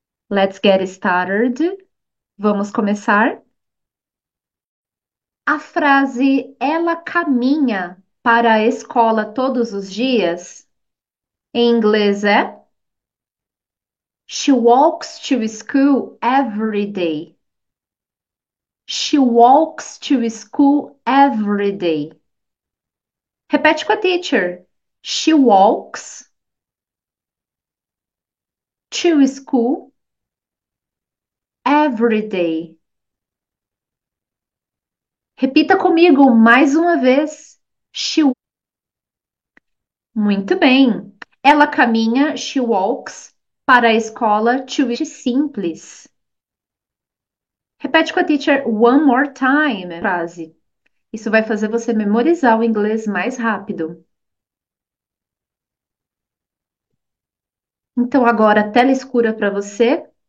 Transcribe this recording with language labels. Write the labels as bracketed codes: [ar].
[en] Let's get started. [pt] Vamos começar. A frase ela caminha para a escola todos os dias, em inglês é [en] She walks to school every day. She walks to school every day. [pt] Repete com a teacher. [en] She walks to school every day. [pt] Repita comigo mais uma vez. She Muito bem. Ela caminha, [en] she walks, [pt] para a escola to simples. Repete com a teacher [en] one more time, [pt] frase. Isso vai fazer você memorizar o inglês mais rápido. Então, agora, tela escura para você.